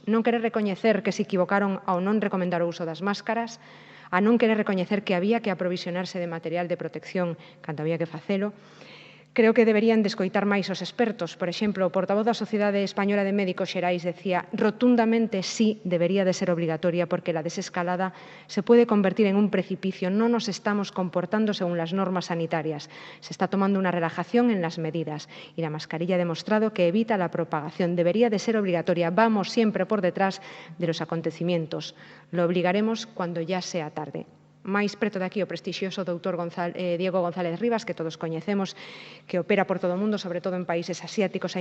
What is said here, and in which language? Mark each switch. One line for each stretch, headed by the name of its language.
Galician: Non querer recoñecer que se equivocaron ao non recomendar o uso das máscaras, a non querer recoñecer que había que aprovisionarse de material de protección cando había que facelo. Creo que deberían descoitar máis os expertos. Por exemplo, o portavoz da Sociedade Española de Médicos Xerais decía rotundamente
Spanish: sí debería de ser obligatoria porque la desescalada se puede convertir en un precipicio. No nos estamos comportando según las normas sanitarias. Se está tomando una relajación en las medidas y la mascarilla ha demostrado que evita la propagación. Debería de ser obligatoria. Vamos siempre por detrás de los acontecimientos. Lo obligaremos cuando ya sea tarde.
Galician: Máis preto de aquí o prestixioso doutor Diego González Rivas, que todos coñecemos, que opera por todo o mundo, sobre todo en países asiáticos.